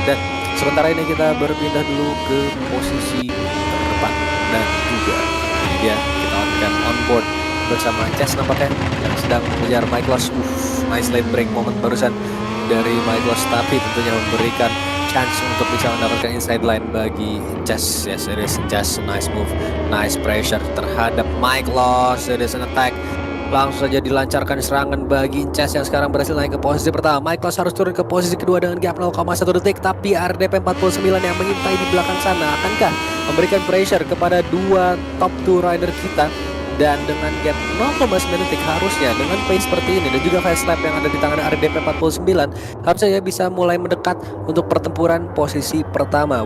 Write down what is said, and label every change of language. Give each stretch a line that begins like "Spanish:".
Indonesian: Dan sementara ini kita berpindah dulu ke posisi terdepan dan juga ya kita on board bersama Chess nampaknya yang sedang mengejar Michael.
English: Nice late break moment
Indonesian: barusan dari Michael tapi tentunya memberikan chance untuk bisa mendapatkan inside line bagi Chess.
English: Yes, it is Chess, nice move, nice pressure terhadap Michael. It is an attack
Indonesian: Langsung saja dilancarkan serangan bagi Inces yang sekarang berhasil naik ke posisi pertama. Michaels harus turun ke posisi kedua dengan gap 0,1 detik. Tapi RDP 49 yang mengintai di belakang sana akankah memberikan pressure kepada dua top 2 rider kita? Dan dengan gap 0,9 detik harusnya dengan pace seperti ini dan juga fast lap yang ada di tangan RDP 49 harusnya bisa mulai mendekat untuk pertempuran posisi pertama.